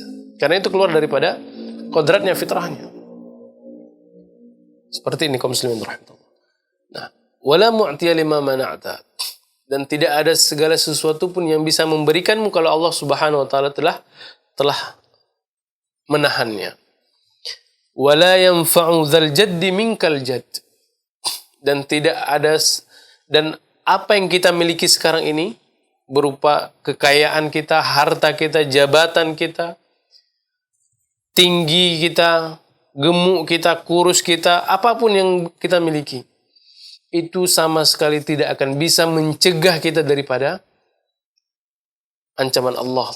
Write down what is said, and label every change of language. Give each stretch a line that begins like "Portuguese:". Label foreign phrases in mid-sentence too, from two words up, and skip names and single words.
Indonesian: Karena itu keluar daripada kodratnya, fitrahnya. Seperti ini kaum muslimin rahimahullah. Nah,
Arabic: ولا معطي لما منعت.
Indonesian: Dan tidak ada segala sesuatu pun yang bisa memberikanmu kalau Allah
Arabic: سبحانه وتعالى
Indonesian: telah menahannya.
Arabic: ولا ينفع ذا الجد منك الجد.
Indonesian: Dan tidak ada, dan apa yang kita miliki sekarang ini berupa kekayaan kita, harta kita, jabatan kita, tinggi kita, gemuk kita, kurus kita, apapun yang kita miliki, itu sama sekali tidak akan bisa mencegah kita daripada ancaman Allah.